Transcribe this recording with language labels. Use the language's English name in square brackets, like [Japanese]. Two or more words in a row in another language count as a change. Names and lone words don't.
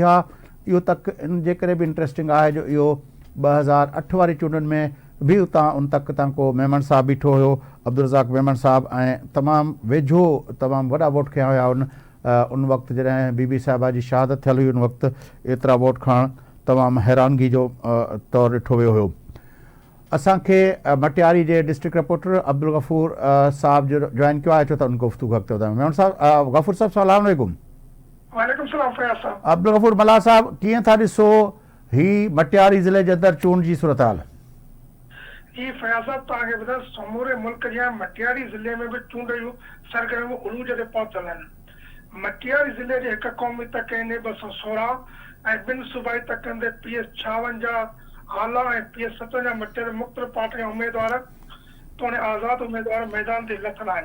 [Sindhi] इहो तक इन जे करे बि इंट्रस्टिंग आहे जो इहो 2008 वारी चूंडनि में भी उतां उन तक को मेमन साहब बीठो हुयो, अब्दुल रज़ाक मेमन साहब, ऐं तमामु वेझो तमामु वॾा वोट खया हुया उन वक़्तु जॾहिं बीबी साहिबा जी शहादत थियल हुई. उन वक़्तु एतिरा वोट खणणु तमामु हैरानगी जो तौरु ॾिठो वियो हुयो. असांखे मटियारी जे [English] district reporter [Sindhi] अब्दुल गफ़ूर साहब जो जॉइन कयो आहे, छो त उन गुफ़्तगू अॻिते वधायूं. मेमन साहब, गफ़ूर साहब [Arabic] سلام عليكم. وعليكم سلام [Sindhi] फयाज़ साहब. अब्दुल गफ़ूर मला साहब, कीअं था ॾिसो ही मटियारी ज़िले जे अंदरि चूंड जी सूरत हाल? जी फयाज़ साहब, तव्हांखे ॿुधायां समूरे मुल्क जे मटियारी ज़िले में बि चूंडियूं सरगर्म उरूज ते पहुतल आहिनि. मटियारी ज़िले जे हिकु क़ौमी तक NA 216 ऐं 2 सूबाई तकनि ते PS 56 आला ऐं PS 57 मटियारी मुख़्तलिफ़ पार्टियुनि जा उमेदवार तोड़े आज़ाद उमेदवार मैदान ते लथल आहिनि.